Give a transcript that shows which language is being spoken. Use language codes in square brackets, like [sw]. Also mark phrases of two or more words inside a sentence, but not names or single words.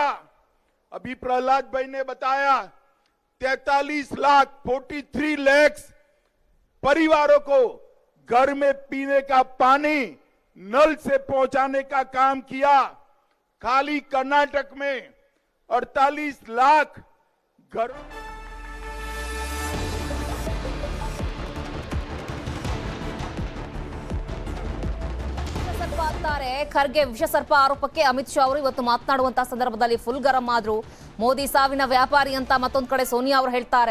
[hi] अभी प्रहलाद भाई ने बताया 43 लाख परिवारों को घर में पीने का पानी नल से पहुंचाने का काम किया। खाली कर्नाटक में 48 लाख घर। [kn] ಅಂತಾರೆ ಖರ್ಗೆ ವಿಷ ಸರ್ಪ ಆರೋಪಕ್ಕೆ ಅಮಿತ್ ಶಾ ಅವರು ಇವತ್ತು ಮಾತನಾಡುವಂತ ಸಂದರ್ಭದಲ್ಲಿ ಫುಲ್ ಗರಂ ಆದ್ರು. ಮೋದಿ ಸಾವಿನ ವ್ಯಾಪಾರಿ ಅಂತ ಮತ್ತೊಂದು ಕಡೆ ಸೋನಿಯಾ ಅವರು ಹೇಳ್ತಾರೆ.